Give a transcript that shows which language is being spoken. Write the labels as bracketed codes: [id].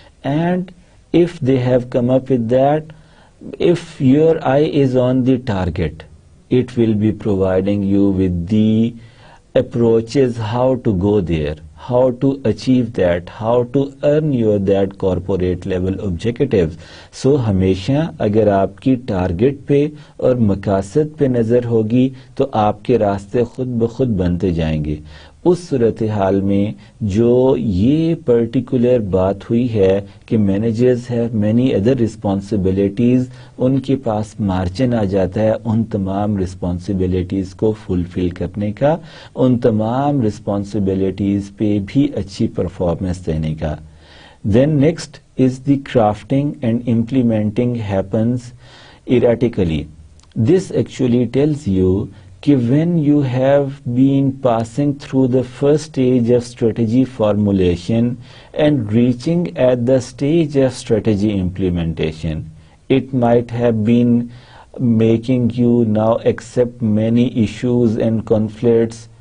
[en] And if they have come up with that, if your eye is on the target, it will be providing you with the approaches how to go there, how to achieve that, how to earn your that corporate level objectives. [ur] So ہمیشہ اگر آپ کی target پہ اور مقاصد پہ نظر ہوگی تو آپ کے راستے خود بخود بنتے جائیں گے. اس صورتحال میں جو یہ پرٹیکولر بات ہوئی ہے کہ [en] managers have many other responsibilities, [ur] ان کے پاس مارجن آ جاتا ہے ان تمام رسپانسبلٹیز کو فلفل کرنے کا، ان تمام رسپانسبلٹیز پہ بھی اچھی پرفارمنس دینے کا. [en] Then next is the crafting and implementing happens erratically. This actually tells you کہ when you have been passing through the first stage of strategy formulation and reaching at the stage of strategy implementation, it might have been making you now accept many issues and conflicts